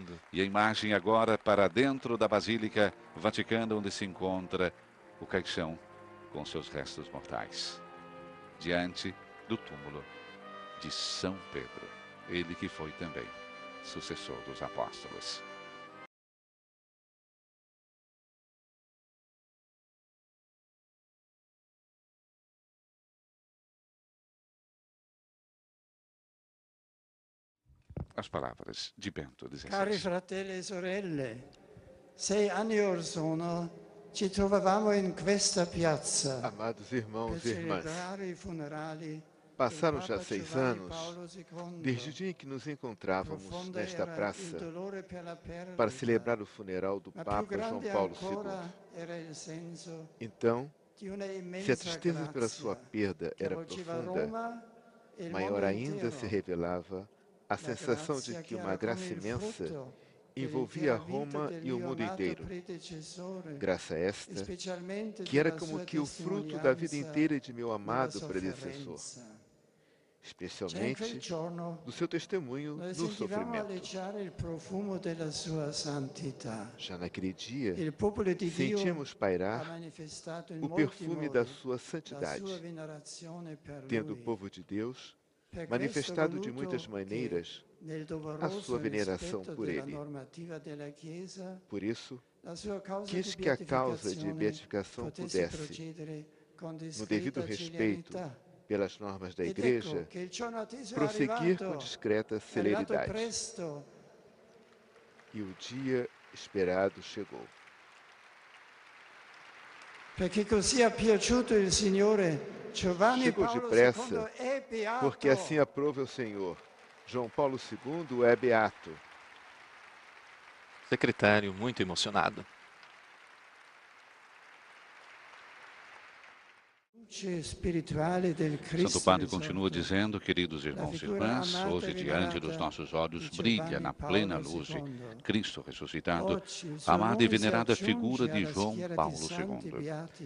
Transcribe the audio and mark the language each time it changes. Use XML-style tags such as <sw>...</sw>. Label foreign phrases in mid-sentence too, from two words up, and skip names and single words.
<pt>E a imagem agora para dentro da Basílica Vaticana, onde se encontra o caixão com seus restos mortais, diante do túmulo de São Pedro, ele que foi também sucessor dos apóstolos. As palavras de Bento XVI.</pt> <it>Cari fratelli e sorelle, 6 anni or sono ci trovavamo in questa piazza</it> <pt>Amados irmãos</pt> <it>per</it> <pt>e irmãs,</pt> <it>celebrare i funerali</it> <pt>passaram</pt> <it>del</it> <pt>já</pt> <it>Papa</it> <pt>6</pt> <it>Giovanni</it> <pt>anos</pt> <it>Paolo II.</it> <pt>desde o dia em que nos encontrávamos</pt> <it>Profondo</it> <pt>nesta</pt> <it>era il</it> <pt>praça</pt> <it>dolore per la perdita,</it> <pt>para celebrar o funeral do</pt> <it>ma più</it> <pt>Papa João</pt> <it>grande</it> <pt>Paulo</pt> <it>ancora</it> <pt>II.</pt> <it>era il senso</it> <pt>Então,</pt> <it>di una</it> <pt>se a</pt> <it>immensa</it> <pt>tristeza pela sua</pt> <it>grazia</it> <pt>perda</pt> <it>che</it> <pt>era</pt> <it>avvolgeva</it> <pt>profunda,</pt> <it>Roma e il</it> <pt>maior</pt> <it>mondo</it> <pt>ainda</pt> <it>intero.</it> <pt>se revelava a sensação de</pt> <it>Grazia</it> <pt>que</pt> <it>che</it> <pt>uma</pt> <it>era come</it> <pt>graça</pt> <it>il</it> <pt>imensa</pt> <it>frutto</it> <pt>envolvia</pt> <it>dell'intera vita</it> <pt>Roma</pt> <it>del</it> <pt>e o</pt> <it>mio</it> <pt>mundo</pt> <it>amato</it> <pt>inteiro.</pt> <it>predecessore,</it> <pt>Graça esta,</pt> <it>specialmente</it> <pt>que era</pt> <it>della</it> <pt>como</pt> <it>sua</it> <pt>que o fruto da vida</pt> <it>testimonianza</it> <pt>inteira de meu</pt> <it>nella</it> <pt>amado predecessor,</pt> <it>sofferenza. Già in</it> <pt>especialmente</pt> <it>quel giorno</it> <pt>do seu testemunho</pt> <it>noi</it> <pt>no</pt> <it>sentivamo</it> <pt>sofrimento.</pt> <it>aleggiare il profumo della sua santità.</it> <pt>Já naquele dia,</pt> <it>Il popolo di Dio</it> <pt>sentíamos</pt> <it>ha</it> <pt>pairar</pt> <it>manifestato in</it> <pt>o</pt> <it>molti</it> <pt>perfume da</pt> <it>modi</it> <pt>sua</pt> <it>la sua</it> <pt>santidade,</pt> <it>venerazione per</it> <pt>tendo o</pt> <it>lui.</it> <pt>povo de Deus</pt> <it>Per questo</it> <pt>manifestado de</pt> <it>voluto</it> <pt>muitas</pt> <it>che</it> <pt>maneiras</pt> <it>nel</it> <pt>a</pt> <it>doveroso</it> <pt>sua veneração</pt> <it>rispetto</it> <pt>por</pt> <it>della</it> <pt>ele.</pt> <it>normativa della Chiesa,</it> <pt>Por isso,</pt> <it>la sua causa</it> <pt>quis</pt> <it>di</it> <pt>que a causa de</pt> <it>beatificazione</it> <pt>beatificação</pt> <it>potesse</it> <pt>pudesse,</pt> <it>procedere con</it> <pt>no devido</pt> <it>discreta</it> <pt>respeito</pt> <it>celerità.</it> <pt>pelas normas da</pt> <it>Ed</it> <pt>Igreja,</pt> <it>ecco che il giorno atteso</it> <pt>prosseguir com</pt> <it>è</it> <pt>discreta</pt> <it>arrivato</it> <pt>celeridade.</pt> <it>presto.</it> <pt>E o dia esperado chegou.</pt> <it>Perché così ha piaciuto il Signore, Giovanni</it> <pt>Chegou</pt> <it>Paolo</it> <pt>depressa,</pt> <it>II è beato.</it> <pt>porque assim aprove o Senhor. João Paulo II é beato. Secretário muito emocionado. Santo Padre continua dizendo, queridos irmãos e irmãs, hoje diante dos nossos olhos brilha na plena luz Cristo ressuscitado, a amada e venerada figura de João Paulo II.</pt>